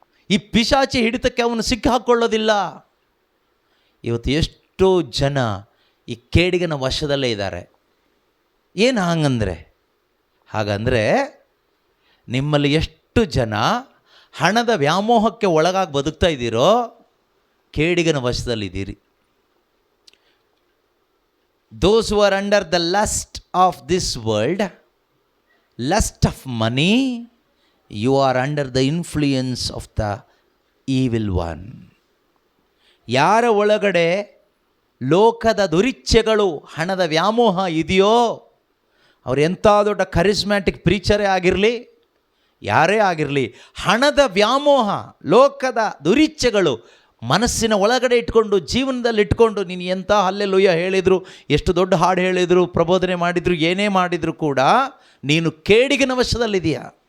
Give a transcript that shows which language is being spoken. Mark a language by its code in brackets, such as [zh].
[kn] ಈ ಪಿಶಾಚಿ ಹಿಡಿತಕ್ಕೆ ಅವನು ಸಿಕ್ಕಾಕೊಳ್ಳೋದಿಲ್ಲ. ಇವತ್ತು ಎಷ್ಟೋ ಜನ ಈ ಕೇಡಿಗನ ವಶದಲ್ಲೇ ಇದ್ದಾರೆ. ಏನು ಹಾಗಂದರೆ ನಿಮ್ಮಲ್ಲಿ ಎಷ್ಟು ಜನ ಹಣದ ವ್ಯಾಮೋಹಕ್ಕೆ ಒಳಗಾಗಿ ಬದುಕ್ತಾ ಇದ್ದೀರೋ ಕೇಡಿಗನ ವಶದಲ್ಲಿದ್ದೀರಿ. [en] Those who are under the lust of this world, lust of money, you are under the influence of the evil one. [kn] ಯಾರ ಒಳಗಡೆ ಲೋಕದ ದುರಿಚ್ಛೆಗಳು, ಹಣದ ವ್ಯಾಮೋಹ ಇದೆಯೋ, ಅವ್ರು ಎಂಥ ದೊಡ್ಡ ಕರಿಸ್ಮ್ಯಾಟಿಕ್ ಪ್ರೀಚರೇ ಆಗಿರಲಿ, ಯಾರೇ ಆಗಿರಲಿ, ಹಣದ ವ್ಯಾಮೋಹ, ಲೋಕದ ದುರಿಚ್ಛೆಗಳು ಮನಸ್ಸಿನ ಒಳಗಡೆ ಇಟ್ಕೊಂಡು, ಜೀವನದಲ್ಲಿ ಇಟ್ಕೊಂಡು, ನೀನು ಎಂಥ ಹಲ್ಲೆಲೂಯಾ ಹೇಳಿದರು, ಎಷ್ಟು ದೊಡ್ಡ ಹಾಡು ಹೇಳಿದರು, ಪ್ರಬೋಧನೆ ಮಾಡಿದರು, ಏನೇ ಮಾಡಿದರೂ ಕೂಡ ನೀನು ಕೇಡಿಗನ ವಶದಲ್ಲಿದೆಯಾ.